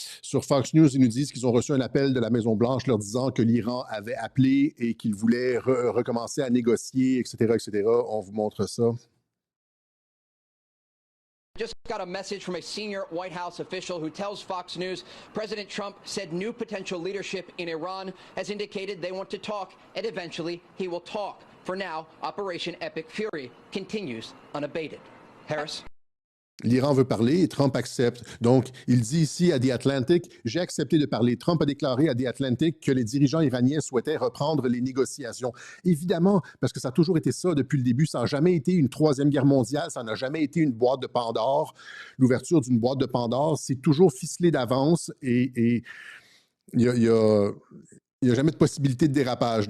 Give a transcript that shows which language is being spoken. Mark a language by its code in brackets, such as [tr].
[fr] Sur Fox News, ils nous disent qu'ils ont reçu un appel de la Maison-Blanche leur disant que l'Iran avait appelé et qu'il voulait recommencer à négocier, etc., etc. On vous montre ça. [en] Just got a message from a senior White House official who tells Fox News President Trump said new potential leadership in Iran has indicated they want to talk and eventually he will talk. For now, Operation Epic Fury continues unabated. Harris? [fr] L'Iran veut parler et Trump accepte. Donc, il dit ici à The Atlantic, j'ai accepté de parler. Trump a déclaré à The Atlantic que les dirigeants iraniens souhaitaient reprendre les négociations. Évidemment, parce que ça a toujours été ça depuis le début. Ça n'a jamais été une troisième guerre mondiale. Ça n'a jamais été une boîte de Pandore. L'ouverture d'une boîte de Pandore, c'est toujours ficelé d'avance et il n'y a jamais de possibilité de dérapage.